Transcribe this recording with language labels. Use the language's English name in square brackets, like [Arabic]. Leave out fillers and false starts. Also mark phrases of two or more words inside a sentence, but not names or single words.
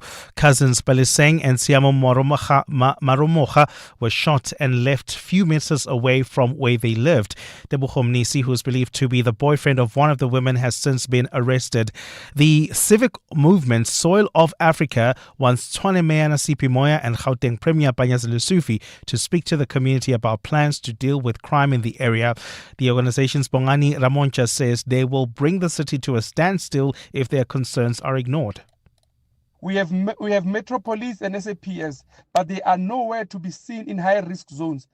[English] Cousins Beliseng and Siamo Marumoja were shot and left few meters away from where they lived. Tebogo Mnisi, who is believed to be the boyfriend of one of the women, has since been arrested. The civic movement Soil of Africa wants Tshwane Mayor Nasipi Moya and Gauteng Premier Panyaza Lesufi to speak to the community about plans to deal with crime in the area. The organization's Bongani Ramoncha says they will bring the city to a standstill if their concerns are ignored. We have Metro Police and SAPS, but they are nowhere to be seen in high-risk zones.